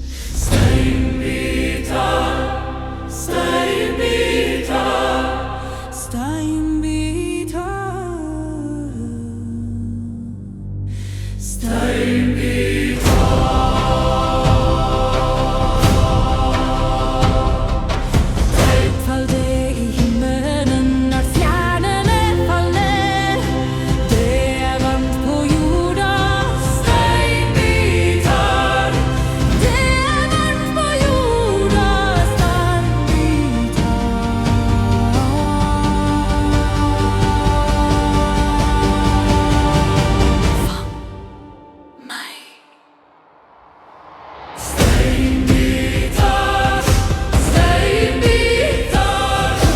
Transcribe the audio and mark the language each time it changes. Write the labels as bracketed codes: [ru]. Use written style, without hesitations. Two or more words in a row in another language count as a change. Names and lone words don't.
[is] steinbitar, steinbitar, [sv] Faldi í himmelen när stjärnorna faller. Det är varmt på jorden. [is] steinbitar, [sv] Det är varmt på jorden. [is] steinbitar, steinbitar,